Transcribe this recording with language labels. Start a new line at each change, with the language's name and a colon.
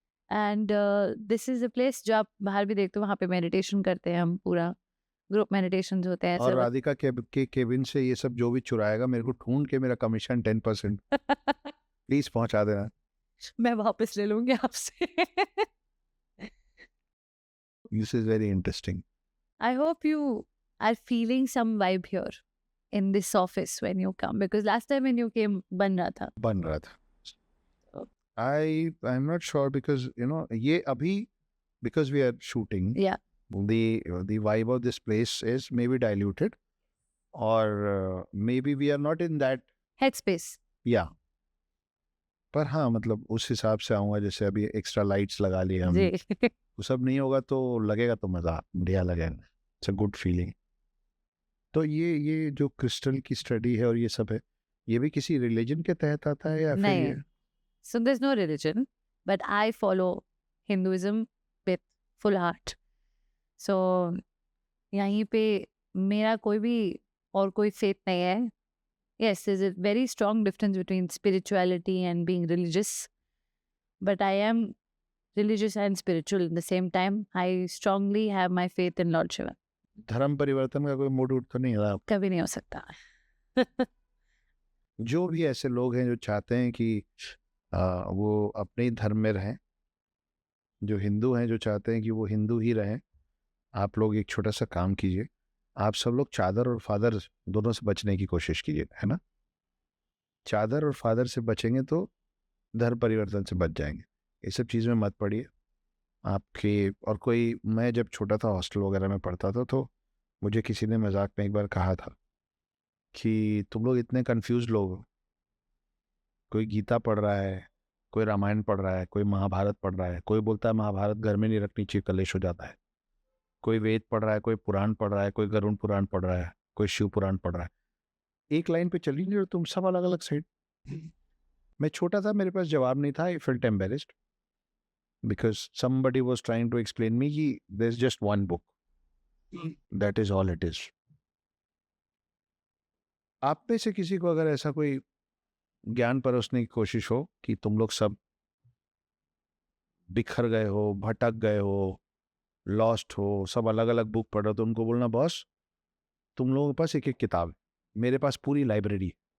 English: and this is a place
Hindi: जो आप बाहर भी देखते हो, वहाँ पे मेडिटेशन करते हैं हम, पूरा ग्रुप मेडिटेशन होते हैं और सब। राधिका के केबिन से ये सब जो भी चुराएगा, मेरे को ढूंढ के मेरा कमीशन 10% प्लीज पहुंचा देना। मैं वापस ले लूंगी आपसे।
English: This is very interesting. I hope you are feeling some vibe here in this office when you come, because last time when you came
Hindi: बन रहा था। बन रहा था।
English: I am not sure because you know
Hindi: ये अभी
English: Because we are shooting Yeah. the vibe of this place is maybe diluted, or maybe we are not in that Headspace.
Hindi: yeah, पर हाँ मतलब उस हिसाब से आऊँगा, जैसे अभी एक्स्ट्रा लाइट्स लगा लिए हम, जी। वो सब नहीं होगा तो लगेगा, तो मज़ा बढ़िया लगेगा,
English: It's a good feeling.
Hindi: तो ये जो क्रिस्टल की स्टडी है और ये सब है, ये भी किसी रिलीजन के तहत आता है या फिर नहीं। ये
English: So there's no religion, but I follow Hinduism with full heart.
Hindi: So यहीं पे मेरा कोई भी और कोई faith नहीं है।
English: Yes, there's a very strong difference between spirituality and being religious, but I am religious and spiritual at the same time. I strongly have my faith in Lord Shiva.
Hindi: धर्म परिवर्तन का कोई मूड उठ तो नहीं रहा? कभी नहीं हो सकता। जो भी ऐसे लोग हैं जो चाहते हैं कि वो अपने ही धर्म में रहें, जो हिंदू हैं जो चाहते हैं कि वो हिंदू ही रहें, आप लोग एक छोटा सा काम कीजिए, आप सब लोग चादर और फादर दोनों से बचने की कोशिश कीजिए, है ना? चादर और फादर से बचेंगे तो धर्म परिवर्तन से बच जाएंगे। ये सब चीज़ में मत पड़िए आपके। और कोई, मैं जब छोटा था हॉस्टल वगैरह में पढ़ता था, तो मुझे किसी ने मजाक में एक बार कहा था कि तुम लोग इतने कंफ्यूज लोग हो, कोई गीता पढ़ रहा है, कोई रामायण पढ़ रहा है, कोई महाभारत पढ़ रहा है, कोई बोलता है महाभारत घर में नहीं रखनी चाहिए, कलेश हो जाता है, कोई वेद पढ़ रहा है, कोई पुराण पढ़ रहा है, कोई गरुड़ पुराण पढ़ रहा है, कोई शिव पुराण पढ़ रहा है, एक लाइन पे चली नहीं और तुम सब अलग अलग साइड। मैं छोटा था, मेरे पास जवाब नहीं था,
English: I felt embarrassed because somebody was trying to explain me कि there's just one book, that is all it is।
Hindi: आप में से किसी को अगर ऐसा कोई ज्ञान परोसने की कोशिश हो कि तुम लोग सब बिखर गए हो, भटक गए हो, लॉस्ट हो, सब अलग अलग बुक पढ़ो, तो उनको बोलना बॉस तुम लोगों के पास एक एक किताब है, मेरे पास पूरी लाइब्रेरी है।